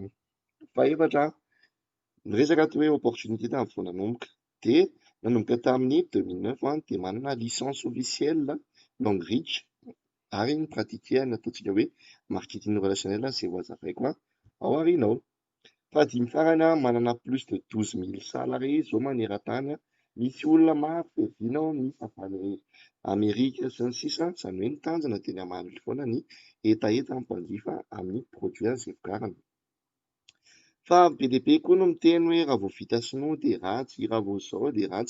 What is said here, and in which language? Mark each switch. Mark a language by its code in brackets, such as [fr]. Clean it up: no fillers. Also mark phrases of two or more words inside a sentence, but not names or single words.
[mg] Fahaefatra, niresaka teo hoe opportunité tamin'ny vao nanomboka dia nanomboka tamin'ny 2009 dia manana [fr] licence officielle [mg] Longreach ary nipratiquer ny ataontsika hoe [fr] marketing relationnel [mg] izay ho hazavaiko ao aorianao. Fahadimy farany manana [fr] plus de 12 000 salariés [mg] izao maneran-tany. Misy olona maro fiaviana misy avy any Amerika sy ny sisa. Izany hoe ny tanjona dia ny hamaly foana ny etaeta ny mpanjifa amin'ny produit izay vokariny. Fa be dia be koa no miteny hoe raha vao vita sinoa dia ratsy, raha vao izao dia ratsy.